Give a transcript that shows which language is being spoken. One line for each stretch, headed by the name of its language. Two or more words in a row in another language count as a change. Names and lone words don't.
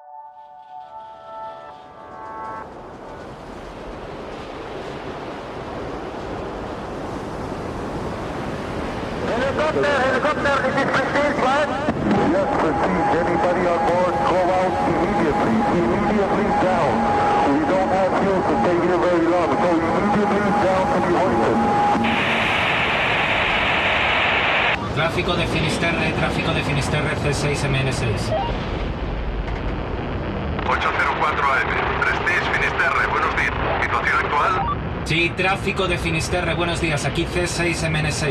English: Helicopter, this is Prestige, right? Yes, Prestige. Anybody on board, call out immediately down. We don't have fuel to stay here very long, so immediately down to be hoisted.
Spanish: Tráfico de Finisterre, C6MN6. 804 AM, Prestige, Finisterre, buenos días. ¿Situación actual? Sí, tráfico de Finisterre, buenos días, aquí C6MN6.